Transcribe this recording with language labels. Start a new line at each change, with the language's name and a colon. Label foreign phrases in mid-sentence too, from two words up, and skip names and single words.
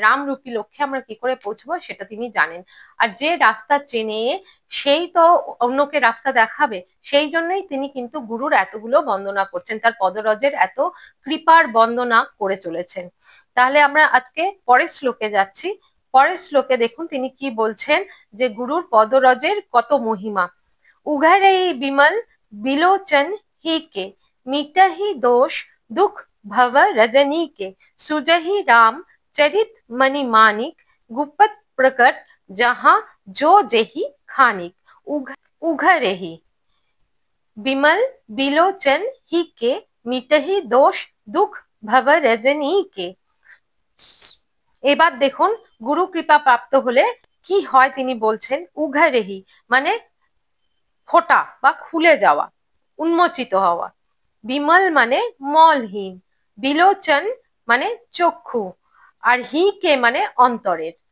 Bangla: রামরূপী লক্ষ্যে আমরা কি করে পৌঁছবো সেটা তিনি জানেন। আর যে রাস্তা চেনে সেই তো অন্যকে রাস্তা দেখাবে। সেই জন্যই তিনি কিন্তু গুরুর এতগুলো বন্দনা করছেন, তার পদরজের এত কৃপার বন্দনা করে চলেছেন। তাহলে আমরা আজকে পরের শ্লোকে যাচ্ছি। পরের শ্লোকে দেখুন তিনি কি বলছেন, যে গুরুর পদরজের কত মহিমা।
Awadhi: उघरे विमल बिलोचन ही के, मिटहि दोष दुख भव रजनी के, सुजहि राम चरित मणि मानिक, गुप्त प्रकट जहां जो जेहि खानिक। उघरे विमल बिलोचन ही के, मिटहि दोष दुख भव रजनी के।
Bangla: এবার দেখুন গুরু কৃপা প্রাপ্ত হলে কি হয় তিনি বলছেন। উঘারেহি মানে ফোটা বা খুলে যাওয়া, উন্মোচিত হওয়া। বিমল মানে মলহীন, বিলোচন মানে চক্ষু, আর
Awadhi: ही के
Bangla: মানে অন্তরের।